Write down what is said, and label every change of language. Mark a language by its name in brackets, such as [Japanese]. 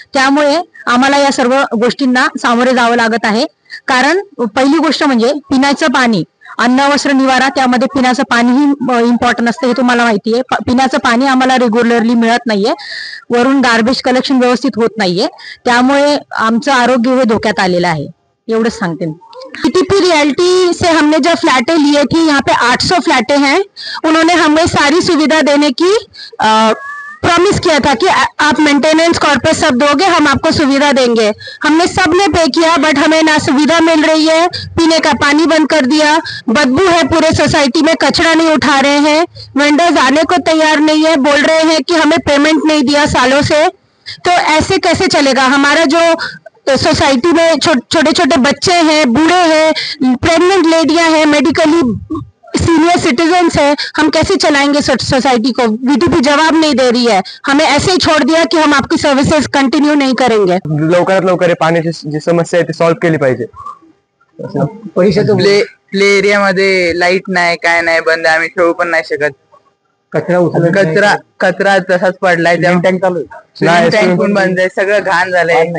[Marathi] त्यामुळे आम्हाला या सर्व गोष्टींना सामोरे जावं लागत आहे। कारण पहिली गोष्ट म्हणजे पिण्याचं पाणी, अन्न वस्त्र निवारा, त्यामध्ये पिण्याचं पाणीही इम्पॉर्टंट असतं, हे तुम्हाला माहिती आहे। पिण्याचं पाणी आम्हाला रेग्युलरली मिळत नाहीये, वरून गार्बेज कलेक्शन व्यवस्थित होत नाहीये, त्यामुळे आमचं आरोग्य हे धोक्यात आलेलं आहे। एवढंच सांगते। [Hindi] वीटीपी रियल्टी से हमने जो फ्लैटें लिए थी, यहाँ पे 800 फ्लैटें हैं। उन्होंने हमें सारी सुविधा देने की प्रॉमिस किया था कि आप मेंटेनेंस कॉर्पोरेट सब दोगे, हम आपको सुविधा देंगे। हमने सबने पे किया, बट हमें ना सुविधा मिल रही है, पीने का पानी बंद कर दिया, बदबू है पूरे सोसाइटी में, कचरा नहीं उठा रहे हैं, वेंडर्स आने को तैयार नहीं है, बोल रहे हैं कि हमें पेमेंट नहीं दिया सालों से। तो ऐसे कैसे चलेगा? हमारा जो सोसाइटी में छोटे छोटे बच्चे हैं, बूढ़े हैं, प्रेग्नेंट लेडियां हैं, मेडिकली सीनियर सिटीजन्स है, हम कैसे चलाएंगे सोसाइटी को? वीटीपी जवाब नहीं दे रही है, हमें ऐसे ही छोड़ दिया कि हम आपकी सर्विसेज कंटिन्यू नहीं करेंगे। [Marathi] लवकरात लवकर पाण्याची जी समस्या आहे ती सॉल्व्ह केली पाहिजे। प्ले एरियामध्ये लाईट नाही, काय नाही, बंद आहे, आम्ही ठेवू पण नाही शकत। कचरा तसाच पडलाय, टँक पण बंद आहे, सगळं घाण झालंय।